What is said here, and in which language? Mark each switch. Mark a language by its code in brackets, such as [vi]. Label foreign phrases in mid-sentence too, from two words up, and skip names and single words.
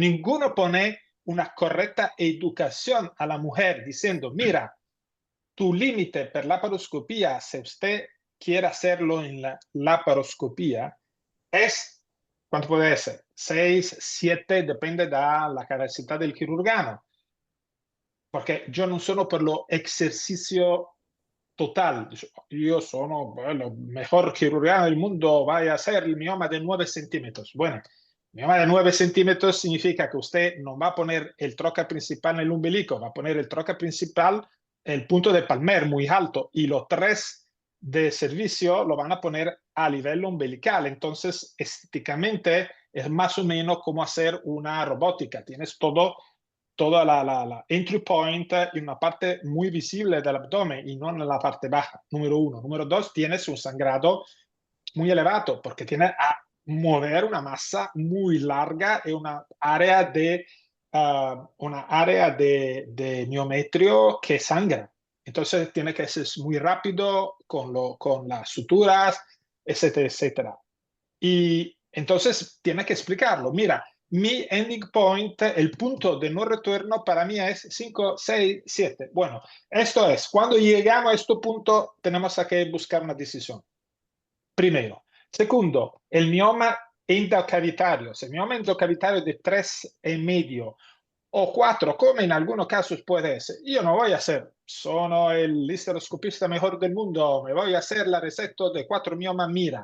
[es] Ninguno pone una correcta educación a la mujer diciendo, mira, tu límite per laparoscopía, si usted quiere hacerlo en la laparoscopía, es, ¿cuánto puede ser? 6, 7, depende de la capacidad del cirujano. Porque yo [it] non sono per lo esercizio total. Io sono [es] el mejor cirujano del mundo, vaya a hacer el mioma de 9 centímetros. Bueno, el mioma de 9 centímetros significa que usted no va a poner el troca principal en el umbilico, va a poner el troca principal, el punto de palmer muy alto, y los 3 de servicio lo van a poner a nivel umbilical. Entonces, estéticamente es más o menos como hacer una robótica. Tienes toda la [en] entry point [es] en una parte muy visible del abdomen y no en la parte baja, número 1. Número 2, tienes un sangrado muy elevado porque tienes a mover una masa muy larga y una área de miometrio que sangra. Entonces tiene que ser muy rápido con las suturas, etcétera, etcétera. Y entonces tiene que explicarlo. Mira, mi [en] ending point, [es] el punto de no retorno para mí es 5, 6, 7. Bueno, esto es, cuando llegamos a este punto tenemos que buscar una decisión. Primero. Segundo, el mioma endocavitario. Si el mioma endocavitario de 3,5 o 4, como en algunos casos puede ser, yo no voy a hacer, sono el histeroscopista mejor del mundo, me voy a hacer la receta de 4 miomas, mira.